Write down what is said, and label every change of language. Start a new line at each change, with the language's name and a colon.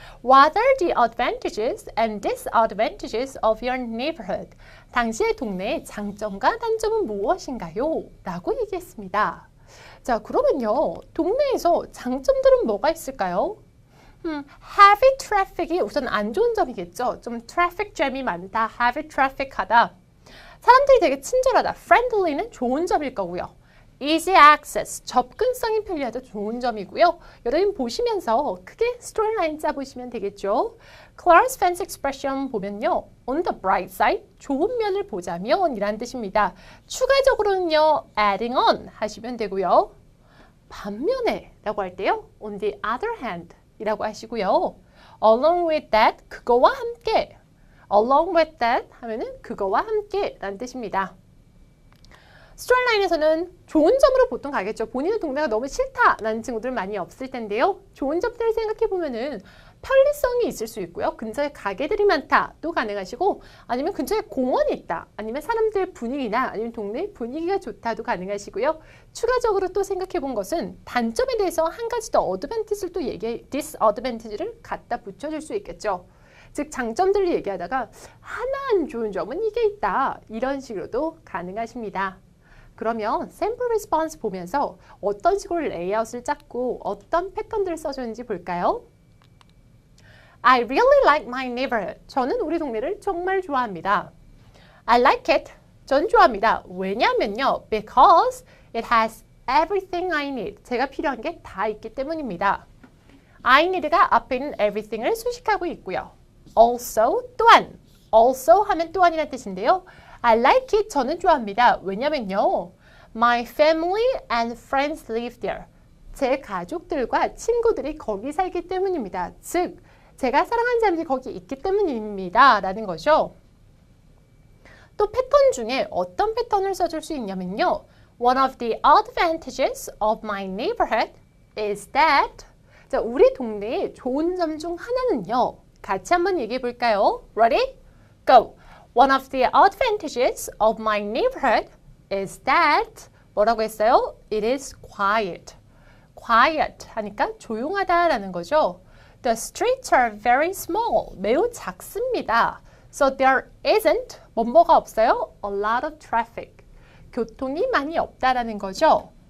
English: What are the advantages and disadvantages of your neighborhood?
Korean: 당신의 동네의 장점과 단점은 무엇인가요? 라고 얘기했습니다. 자, 그러면요. 동네에서 장점들은 뭐가 있을까요? heavy traffic이 우선 안 좋은 점이겠죠. 좀 traffic jam이 많다, heavy traffic 하다. 사람들이 되게 친절하다, friendly는 좋은 점일 거고요. easy access, 접근성이 편리하다 좋은 점이고요. 여러분 보시면서 크게 스토리라인 짜보시면 되겠죠.
English: Clara's fancy expression
Korean: 보면요.
English: On the bright side,
Korean: 좋은 면을 보자면 이란 뜻입니다. 추가적으로는요. adding on 하시면 되고요. 반면에 라고 할 때요.
English: on the other hand
Korean: 이라고 하시고요.
English: along with that,
Korean: 그거와 함께.
English: along with that
Korean: 하면은 그거와 함께 라는 뜻입니다. 스토리라인에서는 좋은 점으로 보통 가겠죠. 본인의 동네가 너무 싫다라는 친구들 많이 없을 텐데요. 좋은 점들을 생각해보면은 편리성이 있을 수 있고요. 근처에 가게들이 많다도 가능하시고 아니면 근처에 공원이 있다. 아니면 사람들 분위기나 아니면 동네 분위기가 좋다도 가능하시고요. 추가적으로 또 생각해본 것은 단점에 대해서 한 가지 더 어드밴티지를 또 디스어드밴티지를 갖다 붙여줄 수 있겠죠. 즉 장점들을 얘기하다가 하나 안 좋은 점은 이게 있다. 이런 식으로도 가능하십니다. 그러면 샘플 리스폰스 보면서 어떤 식으로 레이아웃을 짰고 어떤 패턴들을 써줬는지 볼까요?
English: I really like my neighborhood.
Korean: 저는 우리 동네를 정말 좋아합니다.
English: I like it.
Korean: 전 좋아합니다. 왜냐면요.
English: Because it has everything I need.
Korean: 제가 필요한 게 다 있기 때문입니다. I need가 앞에 있는 everything을 수식하고 있고요. Also, 또한. Also 하면 또한이라는 뜻인데요.
English: I like it.
Korean: 저는 좋아합니다. 왜냐면요.
English: My family and friends live there.
Korean: 제 가족들과 친구들이 거기 살기 때문입니다. 즉, 제가 사랑하는 사람들이 거기 있기 때문입니다. 라는 거죠. 또 패턴 중에 어떤 패턴을 써줄 수 있냐면요.
English: One of the advantages of my neighborhood is that
Korean: 자, 우리 동네의 좋은 점 중 하나는요. 같이 한번 얘기해 볼까요?
English: Ready? Go! One of the advantages of my neighborhood is that
Korean: 뭐라고 했어요?
English: It is quiet.
Korean: Quiet 하니까 조용하다라는 거죠.
English: The streets are very small.
Korean: 매우 작습니다.
English: So there isn't
Korean: 뭐가 없어요?
English: A lot of traffic.
Korean: 교통이 많이 없다라는 거죠.